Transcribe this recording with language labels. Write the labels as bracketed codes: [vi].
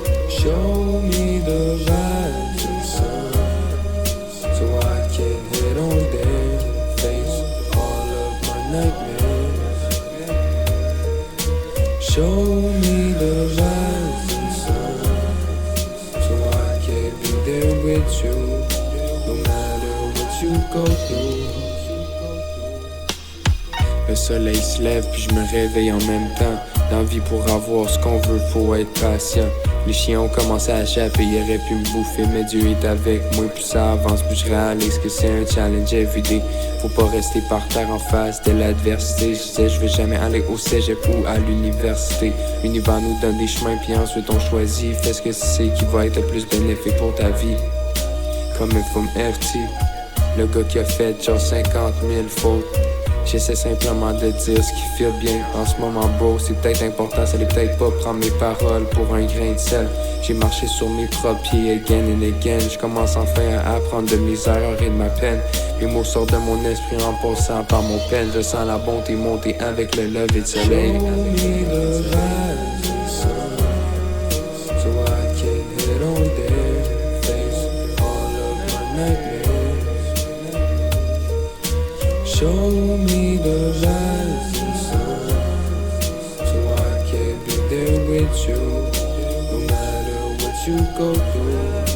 [en] Show me the rising sun, so I can hit on their face all of my nightmares. Show me the rising sun, so I can be there with you, no matter what you go through. [fr] Le soleil se lève puis je me réveille en même temps. Dans la vie pour avoir ce qu'on veut, faut être patient. Les chiens ont commencé à chapper, ils auraient pu me bouffer, mais Dieu est avec moi. Plus ça avance, plus je réalise que c'est un [en] challenge everyday. [fr] Faut pas rester par terre en face de l'adversité. Je disais je vais jamais aller au cégep ou à l'université. L'univers nous donne des chemins puis ensuite on choisit. Fais ce que c'est qui va être le plus bénéfique pour ta vie. Comme un film FT, le gars qui a fait genre 50 000 fautes. J'essaie simplement de dire ce qui fait bien en ce moment, bro. C'est peut-être important, ça l'est peut-être pas prendre mes paroles pour un grain de sel. J'ai marché sur mes propres pieds [en] again and again. [fr] Je commence enfin à apprendre de mes erreurs et de ma peine. Les mots sortent de mon esprit en passant par mon peine. Je sens la bonté monter avec le lever de soleil. [en] Show me the rising sun, so I can hit on their face all of my nightmares. Show me the rising sun, so I can be there with you, no matter what you go through.